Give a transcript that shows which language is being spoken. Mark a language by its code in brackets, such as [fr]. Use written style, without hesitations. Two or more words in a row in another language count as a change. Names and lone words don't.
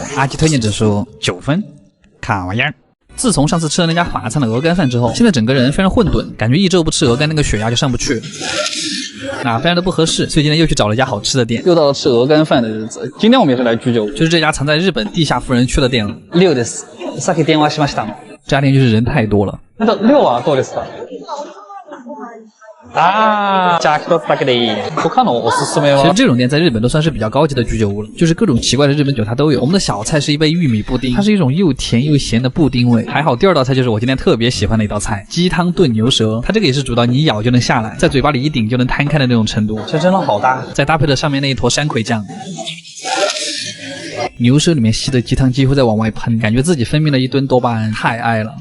[zh] 阿基推荐指数9分，卡玩意儿。自从上次吃了那家法餐的鹅肝饭之后，现在整个人非常混沌，感觉1周不吃鹅肝那个血压就上不去，非常的不合适。所以今天又去找了一家好吃的店，又到了吃鹅肝饭的日子。今天我们也是来居酒屋，就是这家藏在日本地下富人区的店了。6 です。 [ja] さっき電話しました。 [zh] 这家店就是人太多了。 [ja] 6 はどうですか？じゃあ1つだけでいい。他のおすすめは。 [zh] 其实这种店在日本都算是比较高级的居酒屋了，就是各种奇怪的日本酒它都有。我们的小菜是一杯玉米布丁，它是一种又甜又咸的布丁味。还好第2道菜就是我今天特别喜欢的一道菜，鸡汤炖牛舌。它这个也是煮到你一咬就能下来，在嘴巴里一顶就能摊开的那种程度，这真的好大。再搭配着上面那一坨山葵酱。牛舌里面吸的鸡汤几乎在往外喷，感觉自己分泌了一吨多巴胺，太爱了。